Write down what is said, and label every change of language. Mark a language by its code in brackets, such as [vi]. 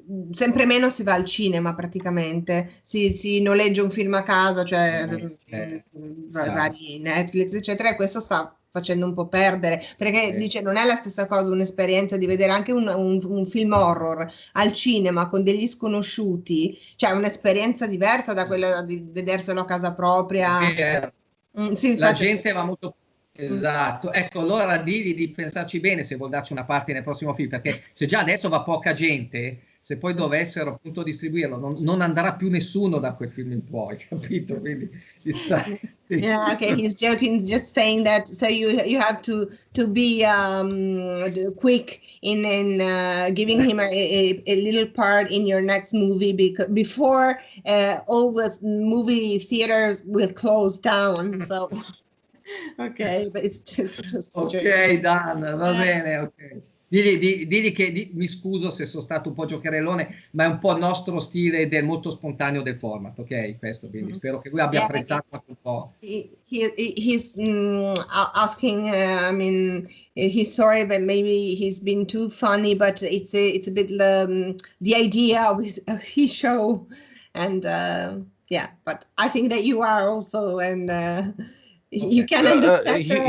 [it] sempre meno si va al cinema praticamente, si noleggia un film a casa, cioè vari Netflix, eccetera, e questo sta facendo un po' perdere, perché dice non è la stessa cosa un'esperienza di vedere anche un film horror al cinema con degli sconosciuti, cioè un'esperienza diversa da quella di vederselo a casa propria. Sì, la gente va molto. Esatto, ecco, allora digli di pensarci bene se vuol darci una parte nel prossimo film, perché se già adesso va poca gente, se poi dovessero appunto distribuirlo, non andrà più nessuno da quel film in poi, capito? Quindi [en] yeah, okay, he's joking, just saying that so you have to be quick in giving him a little part in your next movie before all the movie theaters will close down. So ok, but it's just [it] ok, Dan, va bene, ok. Digli che mi scuso se sono stato un po' giocherellone, ma è un po' il nostro stile molto spontaneo del format, ok? Questo, quindi spero che lui abbia apprezzato anche un po'. [en] He's asking, I mean, he's sorry, but maybe he's been too funny, but it's a bit the idea of his show, and yeah, but I think that you are also, and you can understand.